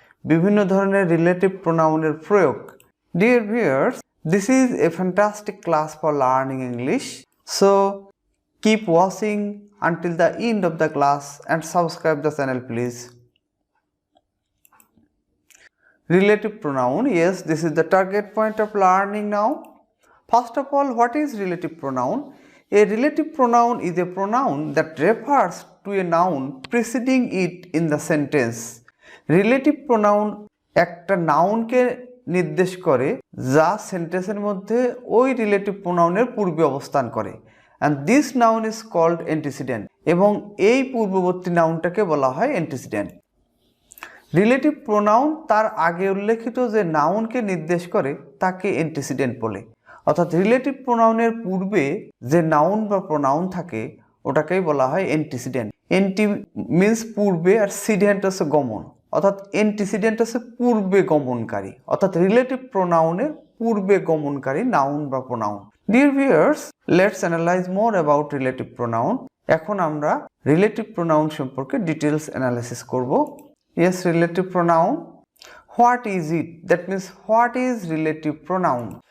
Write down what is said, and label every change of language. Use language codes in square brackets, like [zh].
[bn] বিভিন্ন ধরনের relative pronoun এর প্রয়োগ. [en] Dear viewers, this is a fantastic class for learning English. So keep watching until the end of the class and subscribe the channel please. Relative pronoun, yes, this is the target point of learning now. First of all, what is relative pronoun? A relative pronoun is a pronoun that refers to a noun preceding it in the sentence. [bn] Relative pronoun একটা নাউনকে নির্দেশ করে যা সেন্টেন্সের মধ্যে ওই relative প্রোনাউনের পূর্বে অবস্থান করে, [en] and this noun is called antecedent, [bn] এবং এই পূর্ববর্তী নাউনটাকে বলা হয় antecedent. রিলেটিভ প্রোনাউন তার আগে উল্লেখিত যে নাউনকে নির্দেশ করে তাকে antecedent বলে, অর্থাৎ রিলেটিভ প্রোনাউনের পূর্বে যে নাউন বা প্রোনাউন থাকে ওটাকেই বলা হয় অ্যান্টিসিডেন্ট। অ্যান্টি মিন্স পূর্বে, আর সিডেন্ট হচ্ছে গমন, অর্থাৎ অ্যান্টিসিডেন্ট হচ্ছে পূর্বে গমনকারী, অর্থাৎ রিলেটিভ প্রোনাউনের পূর্বে গমনকারী নাউন বা pronoun. [en] Dear viewers, let's analyse more about relative pronoun. [bn] এখন আমরা রিলেটিভ প্রোনাউন সম্পর্কে ডিটেলস অ্যানালাইসিস করব। [en] Yes, relative pronoun, what is it? That means what is relative pronoun?